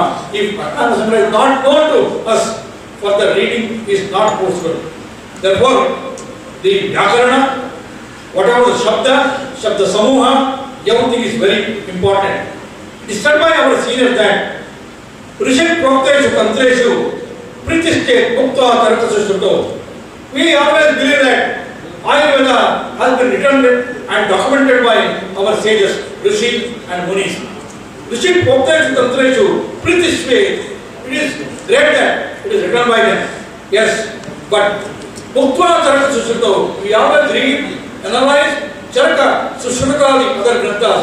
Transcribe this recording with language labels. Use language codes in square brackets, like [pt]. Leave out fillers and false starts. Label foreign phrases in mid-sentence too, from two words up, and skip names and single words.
[en] If Ashtanga Sangraha is not known to us, further reading is not possible. Therefore, the Vyakarana, whatever the Shabda Samuha, everything is very important. It is said by our seniors that [sa] ऋषि प्रोक्तेषु तन्त्रेषु प्रीतिश्चे मुक्त्वा तरतसुश्रुतो. [en] We always believe that Ayurveda has been written and documented by our sages, Rishi and Munis. [sa] ऋषि प्रोक्तेषु तन्त्रेषु प्रीतिश्चे, [en] it is great that it is written by them. Yes, but Muktva Charaka Sushruto, we always read, analyze Charaka, Sushrutali, other Granthas.